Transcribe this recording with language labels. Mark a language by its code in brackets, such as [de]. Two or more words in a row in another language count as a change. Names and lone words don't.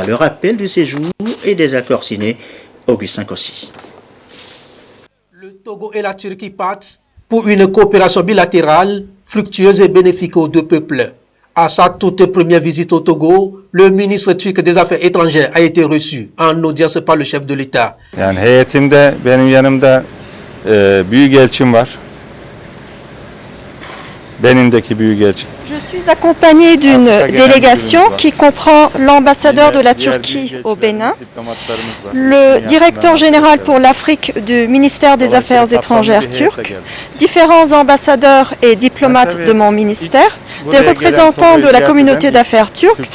[fr] Le rappel du séjour et des accords signés, Augustin Kossi. Le Togo et la Turquie partent pour une coopération bilatérale fructueuse et bénéfique aux deux peuples. À sa toute première visite au Togo, le ministre turc des Affaires étrangères a été reçu en audience par le chef de l'État. [tr] Yani heyetinde benim yanımda büyükelçim var. Benimdeki büyükelçim. [fr] Je suis accompagné d'une délégation qui comprend l'ambassadeur de la Turquie au Bénin, le directeur général pour l'Afrique du ministère des Affaires étrangères turc, différents ambassadeurs et diplomates de mon ministère, des représentants de la communauté d'affaires turque.